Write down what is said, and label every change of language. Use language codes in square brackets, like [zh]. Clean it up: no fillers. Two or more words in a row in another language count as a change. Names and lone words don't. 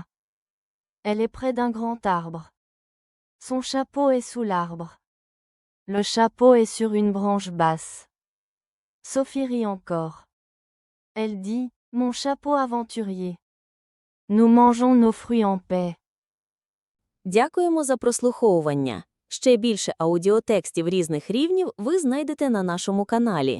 [fr] Elle est près d'un grand arbre. Son chapeau est sous l'arbre. Le chapeau est sur une branche basse. Sophie rit encore. Elle dit, mon chapeau aventurier. Nous mangeons nos fruits en paix. [uk] Дякуємо за прослуховування. Ще більше аудіотекстів різних рівнів ви знайдете на нашому каналі.